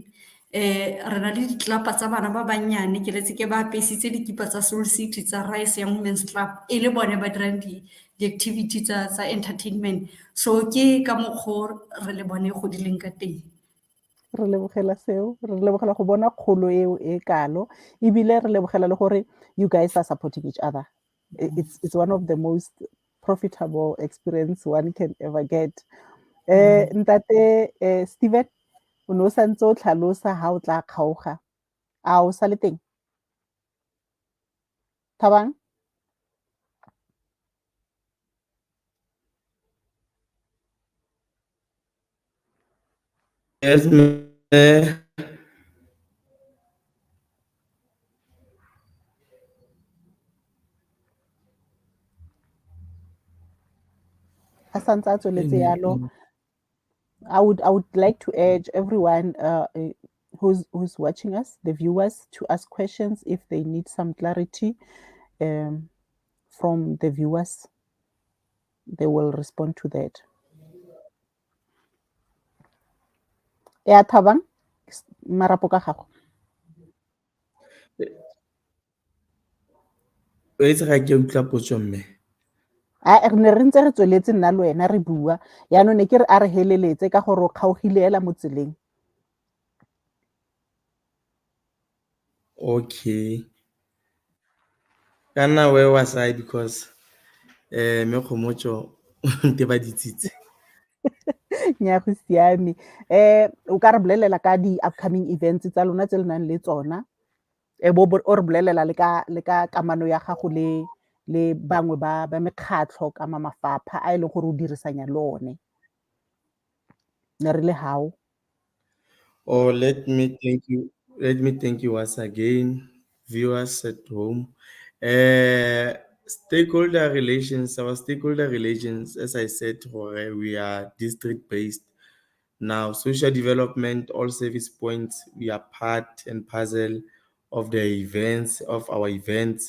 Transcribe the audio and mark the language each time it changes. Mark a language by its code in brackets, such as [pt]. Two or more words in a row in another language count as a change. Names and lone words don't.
[tn] Re na le ditlelapa tsa bana ba bannyane ke letse ke ba apesitse dikipa tsa Soul City tsa Rise Young Women's Club e le bone ba dirang di-activity tsa entertainment. So ke ka mokgwa Re Lebone go dileng ka teng. Re lebogela seo, re lebogela go bona kgolo eo e kalo ebile re lebogela le gore [en] you guys are supporting each other. It's one of the most profitable experience one can ever get. [tn] Ntate Steven, o ne o santse o tlhalosa ha o tla kgaoga a o sa le teng? Thabang? [en] Yes, ma'am. [tn] A santse a tsweletse yalo. [en] I would like to urge everyone who's watching us, the viewers, to ask questions if they need some clarity from the viewers. They will respond to that. [tn] Ya Thabang, marapo ka gago. O itse ga ke utlwa potso mme. Re ne re ntse re tsweletse nna le wena re bua yaanong ne ke re a re heleletse ka gore o kgaogile ela mo tseleng. [en] Okay. [tn] Kana [en] where was I because [tn] me khomotso nte ba ditsitse. Nya go siame. O ka re bolelela ka di- [en] upcoming events [tn] tsa lona tse le nang le tsona. O re bolelela le ka kamano ya gago le bangwe ba mekgatlho ka mafapha a e leng gore o dirisanya le one. Ne re le hao. [en] Oh, let me thank you once again, viewers at home. Stakeholder relations, our stakeholder relations, as I said, we are district based. Now, social development, all service points, we are part and parcel of the events, of our events.